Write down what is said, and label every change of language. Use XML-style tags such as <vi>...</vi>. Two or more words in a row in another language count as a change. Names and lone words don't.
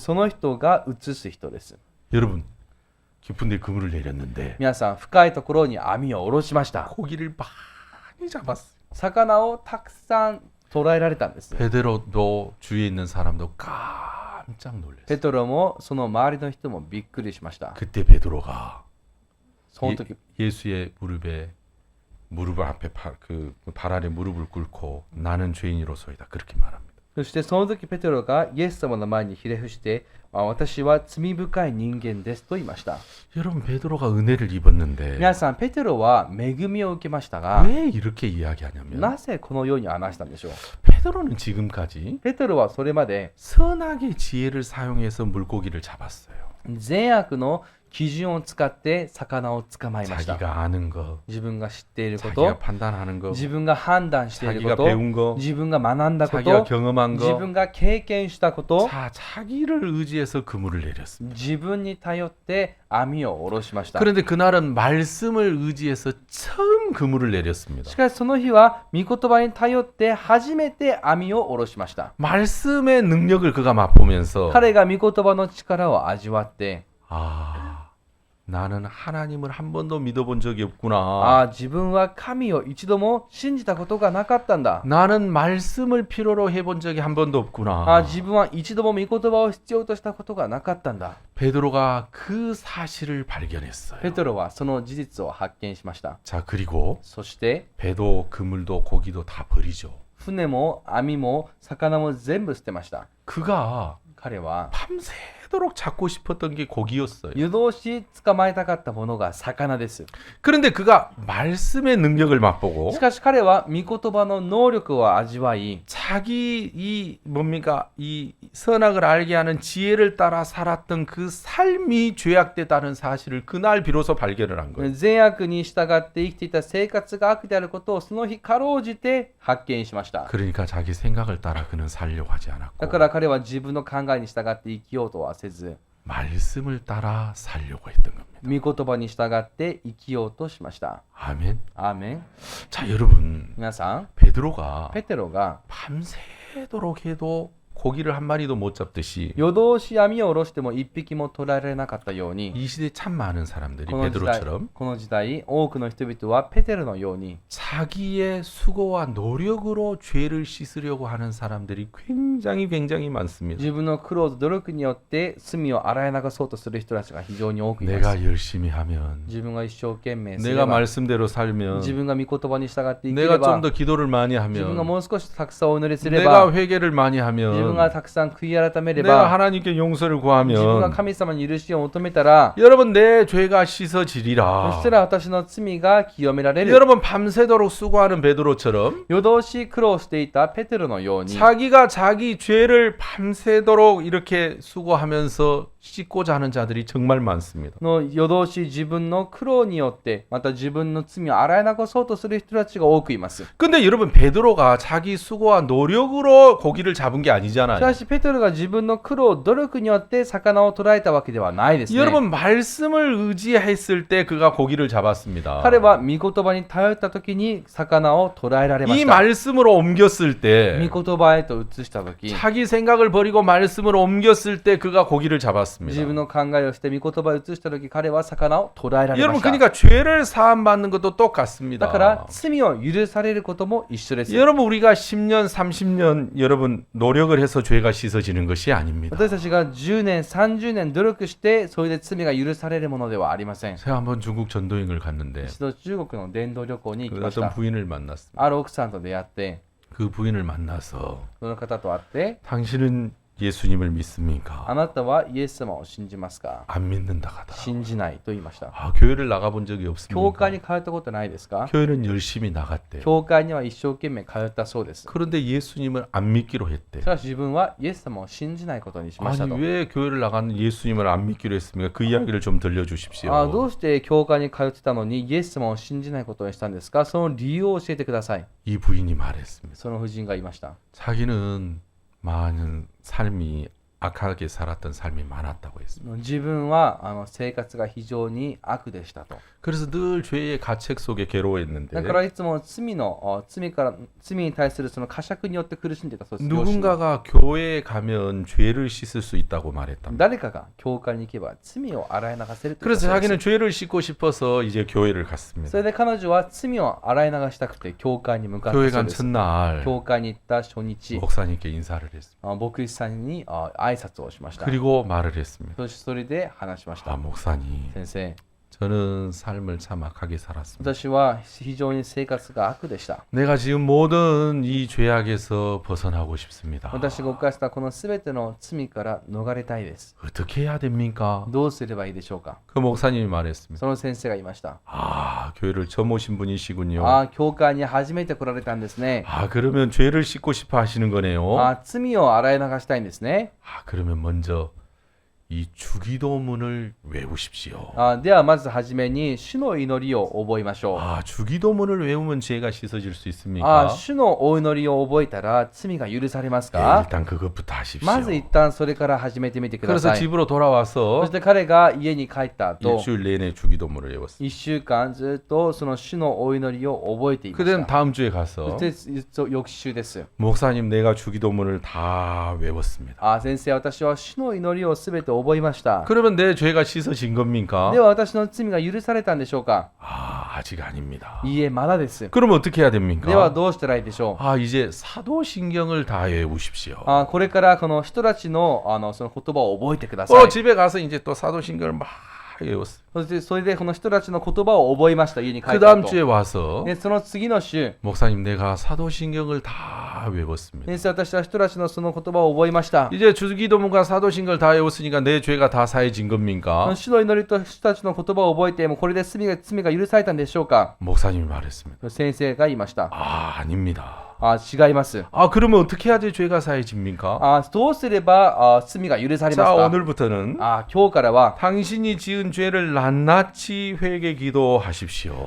<ja>その人が移す人です。</ja> <ko>여러분 깊은 데 그물을 내렸는데</ko> <ja>皆さん、深いところに網を下ろしました。</ja> <ko>고기를 많이 잡았어요.</ko> <ja>魚をたくさん捕らえられたんです。</ja> <ko>베드로도 주위에 있는 사람도 깜짝 놀랐어요.</ko> <ja>ペトロもその周りの人もびっくりしました。</ja> <ko>그때 베드로가</ko> <ja>その時、</ja> <ko>예수의 무릎 앞에 발 아래 무릎을 꿇고 나는 죄인으로소이다 그렇게 말합니다.</ko> <ja>そしてその時ペテロがイエス様の前にひれ伏して、私は罪深い人間ですと言いました。</ja> <ko>여러분 베드로가 은혜를 입었는데</ko> <ja>皆さん、ペテロは恵みを受けましたが、</ja> <ko>왜 이렇게 이야기하냐면</ko> <ja>なぜこのように話したんでしょう。</ja> <ko>베드로는 지금까지</ko> <ja>ペテロはそれまで</ja> <ko>선악의 지혜를 사용해서 물고기를 잡았어요.</ko> <ja>善悪の基準を使って魚を捕まえました。</ja> <ko>자기가 아는 거,</ko> <ja>自分が知っているこ</ja> <ko>자기가</ko> <ja>と、</ja> <ko>판단하는 거,</ko> <ja>自分が判断しているこ</ja> <ko>자기가</ko> <ja>と、</ja> <ko>배운 거,</ko> <ja>自分が学んだこ</ja> <ko>자기가</ko> <ja>と、</ja> <ko>경험한</ko> <ja>自</ja> <ko>거,</ko> <ja>分が経験したこと、</ja> <ko>자기를 의지해서 그물을 내렸습니다.</ko> <ja>自分に頼って網を下ろしました。</ja> <ko>그런데 그날은 말씀을 의지해서 처음 그물을 내렸습니다.</ko> <ja>しかしその日は御言葉に頼って初めて網を下ろしました。</ja> <ko>말씀의 능력을 그가 맛보면서</ko> <ja>彼が御言葉の力を味わって、</ja> <ko>나는 하나님을 한 번도 믿어본 적이 없구나.</ko> <ja>自分は神を一度も信じたことがなかったんだ。</ja> <ko>나는 말씀을 필요로 해본 적이 한 번도 없구나.</ko> <ja>自分は一度も御言葉を必要としたことがなかったんだ。</ja> <ko>베드로가 그 사실을 발견했어요.</ko> <ja>ペテロはその事実を発見しました。</ja> <ko>자, 그리고</ko> <ja>そして</ja> <ko>배도 그물도 고기도 다 버리죠.</ko> <ja>船も網も魚も全部捨てました。</ja> <ko>그가</ko> <ja>彼は</ja> <ko>밤새도록 잡고 싶었던 게 고기였어요.</ko> <ja>夜通し捕まえたかったものが魚です。</ja> <ko>그런데 그가 말씀의 능력을 맛보고</ko> <ja>しかし彼は御言葉の能力を味わい、</ja> <ko>자기 이 선악을 알게 하는 지혜를 따라 살았던 그 삶이 죄악되다는 사실을 그날 비로소 발견을 한 거예요.</ko> <ja>善悪に従って生きていた生活が悪であることをその日かろうじて発見しました。</ja> <ko>그러니까 자기 생각을 따라 그는 살려고 하지 않았고</ko> <ja>だから彼は自分の考えに従って生きようとはせず、</ja> <ko>말씀을 따라 살려고 했던 겁니다.</ko> <ja>御言葉に従って生きようとしました。</ja> <ko>아멘.</ko> <ja>アーメン。</ja> <ko>자, 여러분</ko> <ja>皆さん、</ja> <ko>베드로가</ko> <ja>ペテロが</ja> <ko>밤새도록 해도 고기를 한 마리도 못 잡듯이</ko> <ja>夜通し網を下ろしても一匹も捕らえられなかったように、</ja> <ko>이 시대에 참 많은 사람들이</ko> <ja>この時代、多くの人々はペテロのように</ja> <ko>자기의 수고와 노력으로 죄를 씻으려고 하는 사람들이 굉장히 많습니다.</ko> <ja>自分の苦労と努力によって罪を洗い流そうとする人たちが非常に多くいます。</ja> <ko>내가 열심히 하면</ko> <ja>自分が一生懸命すれ</ja> <ko>내가</ko> <ja>ば、</ja> <ko>말씀대로 살면</ko> <ja>自分が御言葉に従って生きれ</ja> <ko>내가</ko> <ja>ば、</ja> <ko>좀 더 기도를 많이</ko> <ja>自分が</ja> <ko>하면</ko> <ja>もう少したくさんお祈りすれ</ja> <ko>내가</ko> <ja>ば、</ja> <ko>회개를 많이</ko> <ja>自分</ja> <ko>하면</ko> <ja>がたくさん悔い改めれ</ja> <ko>내가</ko> <ja>ば、</ja> <ko>하나님께 용서를</ko> <ja>自分が</ja> <ko>구하면</ko> <ja>神様に許しを求めたら、</ja> <ko>여러분 내 죄가</ko> <ja>そ</ja> <ko>씻어지리라.</ko> <ja>したら私の罪が清められる。</ja> <ko>여러분 밤새도록 수고하는 베드로처럼</ko> <ja>夜通し苦労していたペテロのように、</ja> <ko>자기가 자기 죄를 밤새도록 이렇게 수고하면서 씻고자 하는 자들이 정말 많습니다.</ko> <ja>の夜通し自分の苦労によってまた自分の罪を洗い流そうとする人たちが多くいます。</ja> <ko>근데 여러분 베드로가 자기 수고와 노력으로 고기를 잡은 게</ko> <ja>し</ja> <ko>아니잖아요.</ko> <ja>かしペテロが自分の苦労努力によって魚を捕らえたわけではないですね。</ja> <ko>여러분 말씀을 의지했을 때 그가 고기를 잡았습니다.</ko> <ja>彼は御言葉に頼った時に魚を捕らえられま</ja> <ko>이</ko> <ja>した。</ja> <ko>말씀으로 옮겼을 때</ko> <ja>御言葉へと移した時、</ja> <ko>자기 생각을 버리고 말씀으로 옮겼을 때 그가 고기를 잡았습니다.</ko> <ja>自分の考えをして御言葉を移した時、彼は魚を捕らえられま</ja> <ko>여러분</ko> <ja>した。</ja> <ko>그러니까 죄를 사함 받는 것도 똑같습니다.</ko> <ja>だから罪を許されることも一緒です。</ja> <ko>여러분 우리가 10년 30년 여러분 노력을 해서 죄가 씻어지는 것이 아닙니다.</ko> <ja>私たちが10年、30年努力して、それで罪が許されるものではありません。</ja> <ko>제가 한번 중국 전도행을 갔는데</ko> <ja>一度中国の伝道旅行に行き</ja> <ko>그</ko> <ja>まし</ja> <ko>어떤</ko> <ja>た。</ja> <ko>부인을 만났습니다.</ko> <ja>ある奥さんと出会って、</ja> <ko>그 부인을 만나서</ko> <ja>その方と会って、</ja> <ko>당신은 예수님을 믿습니까?</ko> <ja>あなたはイエス様を信じますか？</ja> <ko>안 믿는다 하더라.</ko> <ja>信じないと言いました。</ja> <ko>아, 교회를 나가본 적이</ko> <ja>教</ja> <ko>없습니까?</ko> <ja>会に通ったことないですか？</ja> <ko>교회는 열심히 나갔대요.</ko> <ja>教会には一生懸命通ったそうです。</ja> <ko>그런데 예수님을 안 믿기로 했대.</ko> <ja>しかし自分はイエス様を信じないことにしました</ja> <ko>아니</ko> <ja>と。</ja> <ko>왜 교회를 나가는 예수님을 안 믿기로 했습니까? 그 이야기를 좀 들려주십시오.</ko> <ja>どうして教会に通ってたのにイエス様を信じないことにしたんですか？その理由を教えてください。</ja> <ko>이 부인이 말했습니다.</ko> <ja>その夫人が言いました。</ja> <ko>자기는 많은 삶이 악하게 살았던 삶이 많았다고 했습니다.</ko> <ja>自分は生活が非常に悪でしたと。</ja> <ko>그래서 늘 죄의 가책 속에 괴로워했는데</ko> <ja>だからいつも罪に対するその呵責によって苦しんでいたそうです。</ja> <ko>누군가가 교회에 가면 죄를 씻을 수 있다고 말했답니다.</ko> <ja>誰かが教会に行けば罪を洗い流せると言った</ja> <ko>그래서</ko> <ja>そうです。</ja> <ko>자기는 죄를 씻고 싶어서 이제 교회를</ko> <ja>そ</ja> <ko>갔습니다.</ko> <ja>れで彼女は罪を洗い流したくて教会に向かった</ja> <ko>교회</ko> <ja>そう</ja> <ko>간</ko> <ja>です。</ja> <ko>첫날</ko> <ja>教会に行った初日、</ja> <ko>목사님께 인사를 했습니다.</ko> <ja>牧師さんに挨拶をしました。</ja> <ko>그리고 말을 했습니다.</ko> <ja>そしてそれで話しまし 아 た。</ja> <ko>목사님,</ko> <ja>先生、</ja> <ko>저는 삶을 참 악하게 살았습니다.</ko> <ja>私は非常に生活が悪でした。</ja> <ko>내가 지금 모든 이 죄악에서 벗어나고 싶습니다.</ko> <ja>私が犯したこのすべての罪から逃れたいです。</ja> <ko>어떻게 해야 됩니까?</ko> <ja>どうすればいいでしょうか？</ja> <ko>그 목사님이 말했습니다.</ko> <ja>その先生が言いました。</ja> <ko>아, 교회를 처음 오신 분이시군요.</ko> <ja>教会に初めて来られたんですね。</ja> <ko>아, 그러면 죄를 씻고 싶어 하시는 거네요.</ko> <ja>罪を洗い流したいんですね。</ja> <ko>아, 그러면 먼저 이 주기도문을 외우십시오.</ko> <ja>ではまずはじめに主の祈りを覚えましょう。</ja> <ko>아, 주기도문을 외우면 죄가 씻어질 수 있습니까?</ko> <ja>主のお祈りを覚えたら罪が許されます</ja> <ko>예,</ko> <ja>か？</ja> <ko>일단 그것부터 하십시오.</ko> <ja>まず一旦それから始めてみてくだ</ja> <ko>그래서</ko> <ja>さい。</ja> <ko>집으로</ko> <ja>そ</ja> <ko>돌아와서</ko> <ja>して彼が家に帰った後、</ja> <ko>일주일 내내 주기도문을 외웠어요.</ko> <ja>1 週間ずっとその主のお祈りを覚えていまし</ja> <ko>그다음</ko> <ja>た。</ja> <ko>다음 주에</ko> <ja>そ</ja> <ko>가서</ko> <ja>して翌週です。</ja> <ko>목사님 내가 주기도문을 다 외웠습니다.</ko> <ja>先生、私は主の祈りをすべて覚えました。</ja> <ko>그러면 내 죄가 씻어진 겁니까?</ko> <ja>では私の罪が許されたんでしょうか？</ja> <ko>아, 아직 아닙니다.</ko> <ja>いいえ、まだです。</ja> <ko>그럼 어떻게 해야 됩니까?</ko> <ja>ではどうしたらいいでしょう？</ja> <ko>아, 이제 사도신경을 다 외우십시오.</ko> <ja>これからこの人たちのその言葉を覚えてください。</ja> <ko>집에 가서 이제 또 사도신경을 막 외웠어요.</ko> <ja>それでこの人たちの言葉を覚えました。家に帰</ja> <ko>그</ko> <ja>った</ja> <ko>다음</ko> <ja>後。</ja> <ko>주에 와서</ko> <ja>でその次の週、</ja> <ko>목사님 내가 사도신경을 다 외웠습니다.</ko> <ja>先生、私は人たちのその言葉を覚えました。</ja> <ko>이제 주기도문과 사도신경을 다 외웠으니까 내 죄가 다 사해진 겁니까?</ko> <ja>主の祈りと人たちの言葉を覚えてもこれで罪が許されたんでしょうか？</ja> <ko>목사님이 말했습니다.</ko> <ja>先生が言いました。</ja> <ko>아, 아닙니다.</ko> <ja>違います。</ja> <ko>아, 그러면 어떻게 해야지 죄가 사해집니까?</ko> <ja>どうすれば罪が許されます</ja> <ko>자,</ko> <ja>か？</ja> <ko>오늘부터는</ko> <ja>今日からは</ja> <ko>당신이 지은 죄를 낱낱이 회개 기도하십시오.</ko>